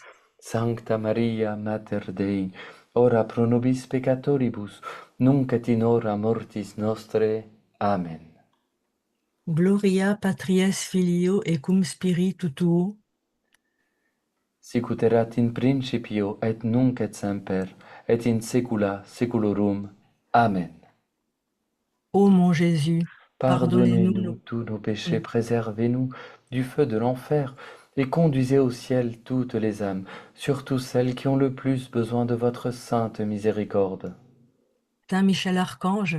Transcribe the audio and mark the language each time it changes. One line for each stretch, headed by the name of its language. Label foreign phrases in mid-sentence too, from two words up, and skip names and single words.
Latin: Sancta Maria, Mater Dei, ora pro nobis peccatoribus, nunc et in hora mortis nostre. Amen. Gloria Patries Filio et cum Spiritu tuo, Sicut erat in principio et nunc et semper, et in saecula saeculorum. Amen.
French: ô mon Jésus, pardonnez-nous Pardonnez-nous nos tous nos péchés, péchés, préservez-nous du feu de l'enfer, et conduisez au ciel toutes les âmes, surtout celles qui ont le plus besoin de votre sainte miséricorde. Saint Michel Archange,